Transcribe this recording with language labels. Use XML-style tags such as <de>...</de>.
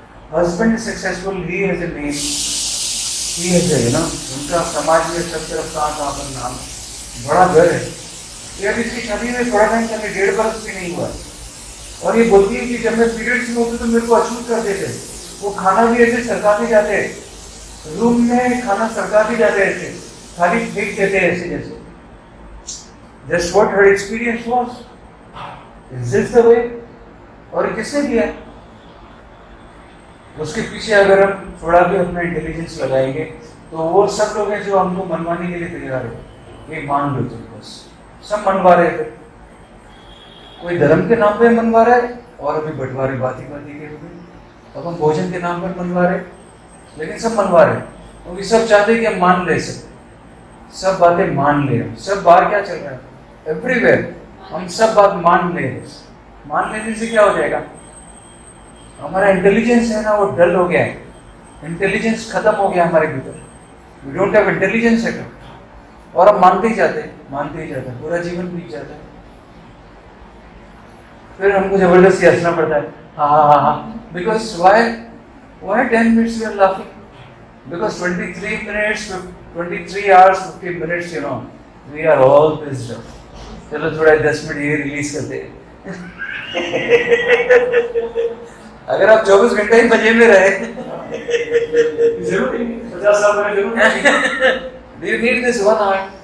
<en>Husband is successful, he has a</en> <hi>name, he has a उनका समाज में सब तरफ कहाँ पर नाम, बड़ा घर है। ये अभी इसकी शादी में थोड़ा टाइम चले, 1.5 बरस भी नहीं हुआ, और ये बोलती है कि जब मैं पीरियड्स में होती तो मेरे को अछूत कर देते, वो खाना भी ऐसे सरकाते जाते, रूम में खाना सरकाते जाते ऐसे, थाली फेंक देते ऐसे जैसे।</hi> <en>That's what her experience was. Is this the way?</en> <hi>और किसने किया? उसके पीछे अगर हम थोड़ा भी अपना इंटेलिजेंस लगाएंगे तो वो सब लोग हैं जो हमको मनवाने के लिए तैयार है। ये मान लो तुम, बस सब मनवा रहे थे, कोई धर्म के नाम पे मनवा रहा है और अभी बंटवारे बाती बाती के रूप। अब हम भोजन के नाम पर मनवा रहे, लेकिन सब मनवा रहे क्योंकि सब चाहते हैं कि हम मान ले सब बातें मान ले। सब बाहर क्या चल रहा है, एवरीवेयर हम सब बात मान ले। मान लेने से क्या हो जाएगा, हमारा इंटेलिजेंस है ना वो डल हो गया है, इंटेलिजेंस खत्म हो गया हमारे भीतर,</hi> <en>we don't have intelligence at all,</en> <hi>और हम मानते ही जाते हैं, पूरा जीवन बीत जाता है। फिर हमको जबरदस्ती हंसना पड़ता है, हाँ,</hi> <en>Because why 10 minutes we are laughing, because 23 hours 50 minutes we are all pissed off.</en> <hi>चलो थोड़ा 10 मिनट ये रिलीज करते हैं। अगर आप 24 घंटे ही मजे में रहे, जरूर 50 साल पहले जरूर</hi> <en>do you need this 1 hour?</en>